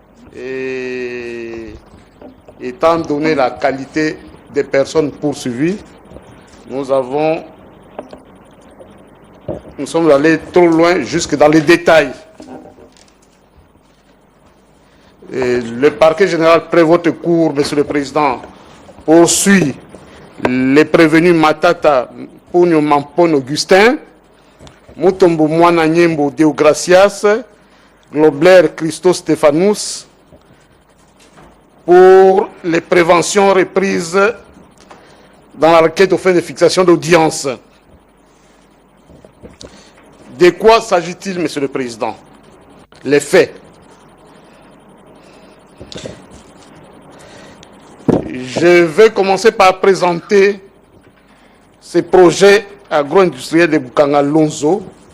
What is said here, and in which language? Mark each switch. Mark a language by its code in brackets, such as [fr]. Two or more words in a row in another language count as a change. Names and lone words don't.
[fr] Et étant donné la qualité des personnes poursuivies, nous sommes allés trop loin, jusque dans les détails. Et le parquet général près votre cour, Monsieur le Président, poursuit les prévenus Matata Pugno Mampon Augustin, Mutombo Mwana Nyembo Deogracias, Globler Christo Stéphanous, pour les préventions reprises dans la requête aux fins de fixation d'audience. De quoi s'agit-il, Monsieur le Président? Les faits. Je vais commencer par présenter ces projets agro-industriels de Bukanga Lonzo.